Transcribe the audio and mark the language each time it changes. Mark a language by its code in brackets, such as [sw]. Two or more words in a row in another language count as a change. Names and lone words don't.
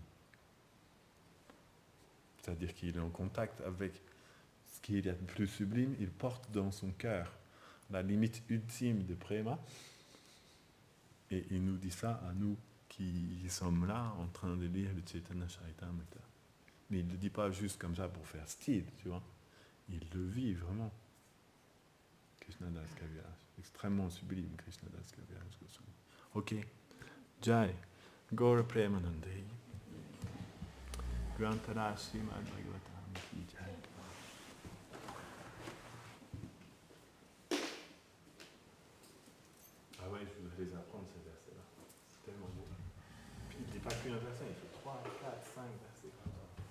[fr] C'est-à-dire qu'il est en contact avec ce qui est le plus sublime, il porte dans son cœur la limite ultime de Prema, et il nous dit ça à nous qui sommes là en train de lire le Chaitanya Charitamrita. Mais il ne le dit pas juste comme ça pour faire style, tu vois. Il le vit vraiment. Krishnadas Kaviraj, extrêmement sublime Krishnadas Kaviraj Goswami. [sa] Ok, जय गौर प्रेमानन्दे ग्रन्तर श्रीमद् भागवतम् की जय. [fr] Ah ouais, je voudrais les apprendre ces versets-là. C'est tellement beau. Puis il ne dit pas qu'un verset, il fait 3, 4, 5 versets comme ça.